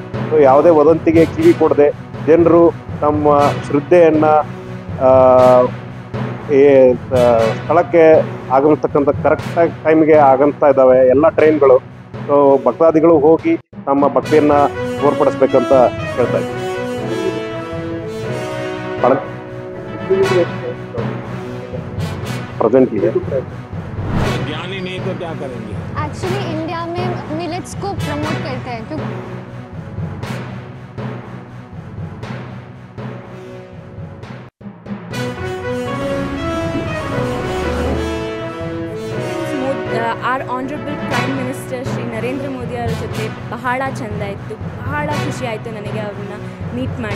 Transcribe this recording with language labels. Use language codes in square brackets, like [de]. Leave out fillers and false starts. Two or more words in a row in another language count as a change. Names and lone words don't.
[kn] ಸೊ ಯಾವುದೇ ವದಂತಿಗೆ ಕಿವಿ ಕೊಡದೆ ಜನರು ತಮ್ಮ ಶ್ರದ್ಧೆಯನ್ನು ಸ್ಥಳಕ್ಕೆ ಆಗಮಿಸ್ತಕ್ಕಂಥ ಕರೆಕ್ಟಾಗಿ ಟೈಮ್ಗೆ ಆಗಮಿಸ್ತಾ ಇದ್ದಾವೆ ಎಲ್ಲ ಟ್ರೈನ್ಗಳು. ಸೊ ಭಕ್ತಾದಿಗಳು ಹೋಗಿ ತಮ್ಮ ಭಕ್ತಿಯನ್ನು ತೋರ್ಪಡಿಸ್ಬೇಕಂತ ಹೇಳ್ತಾ ಇದ್ದೀನಿ. [hi] प्रेजेंट है ज्ञान ही नहीं तो क्या करेंगे. एक्चुअली इंडिया में मिलेट्स को प्रमोट करते हैं क्योंकि [en] our honourable prime minister [kn] ಶ್ರೀ ನರೇಂದ್ರ ಮೋದಿ ಅವರ ಜೊತೆ ಬಹಳ ಚೆಂದ ಇತ್ತು, ಬಹಳ ಖುಷಿ ಆಯಿತು ನನಗೆ ಅವ್ರನ್ನ ಮೀಟ್ ಮಾಡಿ.